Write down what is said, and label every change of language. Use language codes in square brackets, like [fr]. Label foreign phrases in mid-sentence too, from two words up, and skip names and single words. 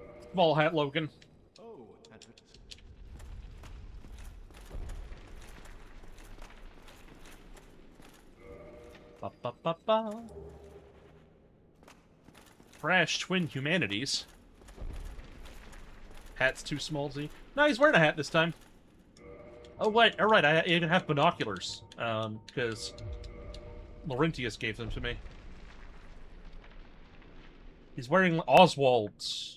[en] Ball hat Logan. Oh, Ba ba ba ba. Crash Twin Humanities. Hat's too small, Z. No, he's wearing a hat this time. Oh, wait. All right, I even have binoculars. Because Laurentius gave them to me. He's wearing Oswald's.